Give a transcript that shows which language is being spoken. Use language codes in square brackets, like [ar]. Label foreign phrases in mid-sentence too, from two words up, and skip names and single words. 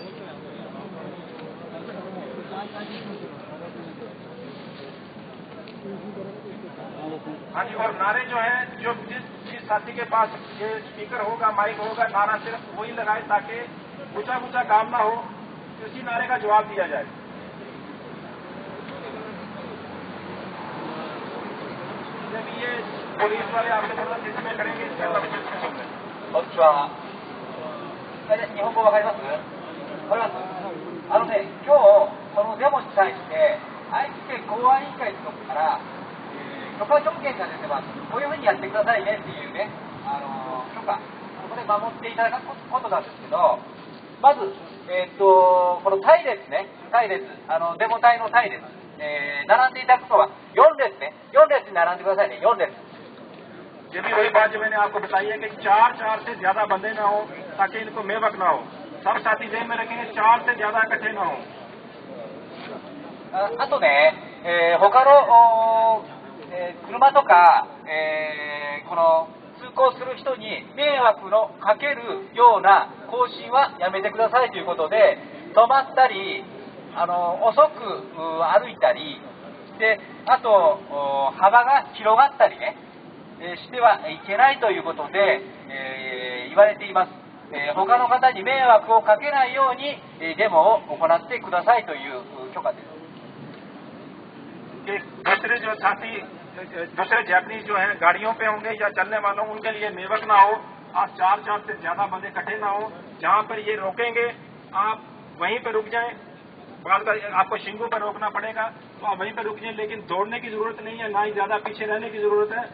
[ur] ہاں جی، اور نعرے جو ہیں جو جس ساتھی کے پاس یہ اسپیکر ہوگا، مائک ہوگا، نعرہ صرف وہی لگائے تاکہ اونچا کام نہ ہو، اسی نعرے کا جواب دیا جائے۔ جب یہ پولیس والے آپ کے ساتھ اس میں کریں گے اس کا [ja] اچھا 日本語わかります？わかります？ね、今日このデモに対して愛知県公安委員会のところから許可条件が出てます。こういうふうにやってくださいねっていうね、許可、これ守っていただくことなんですけど、まず、この隊列ね、デモ隊の隊列、並んでいただくのは4列ね、4列に並んでくださいね、4列。 [ur] یہ بھی وہی بات جو میں نے آپ کو بتائی ہے کہ 4 سے زیادہ بندے نہ ہوں تاکہ ان کو میوک نہ ہو۔ سب ساتھی ذہن میں رکھیں گے 4 سے زیادہ اکٹھے نہ ہوں۔ [ja] あとね、他の車とか、この通行する人に迷惑のかけるような行進はやめてくださいということで、止まったり遅く歩いたりで、あと幅が広がったりねしてはいけないということで、言われています。他の方に迷惑をかけないようにデモを行ってくださいという許可です。 [ur] کہ دوسرے جاپنیز جو ہیں گاڑیوں پہ ہوں گے یا چلنے والوں ان کے لیے میوک نہ ہو، آپ 4 سے زیادہ بندے اکٹھے نہ ہوں۔ جہاں پر یہ روکیں گے آپ وہیں پہ رک جائیں، بعد آپ کو شنگو پر روکنا پڑے گا تو آپ وہیں پہ رک جائیں، لیکن دوڑنے کی ضرورت نہیں ہے، نہ ہی زیادہ پیچھے رہنے کی ضرورت ہے۔